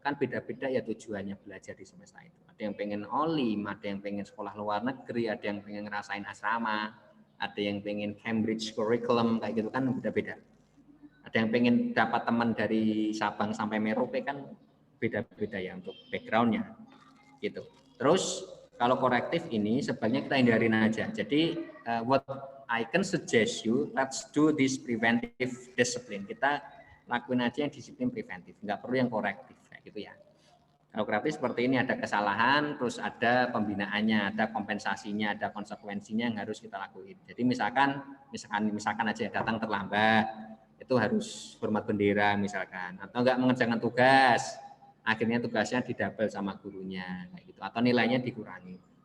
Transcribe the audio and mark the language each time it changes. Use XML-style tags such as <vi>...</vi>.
<id>Kan beda-beda ya tujuannya belajar di semesta itu. Ada yang pengen olim, ada yang pengen sekolah luar negeri, ada yang pengen ngerasain asrama, ada yang pengen Cambridge curriculum kayak gitu kan beda-beda. Ada yang pengen dapat teman dari Sabang sampai Merauke kan beda-beda ya untuk backgroundnya gitu. Terus kalau korektif ini sebaiknya kita hindarin aja.</id> <en>Jadi what I can suggest you, let's do this preventive discipline.</en> <id>Kita lakuin aja yang disiplin preventif, nggak perlu yang korektif kayak gitu ya. Kalau korektif seperti ini ada kesalahan, terus ada pembinaannya, ada kompensasinya, ada konsekuensinya yang harus kita lakuin. Jadi misalkan aja datang terlambat, itu harus hormat bendera misalkan, atau enggak mengerjakan tugas, akhirnya tugasnya didouble sama gurunya kayak gitu, atau nilainya dikurangi.</id>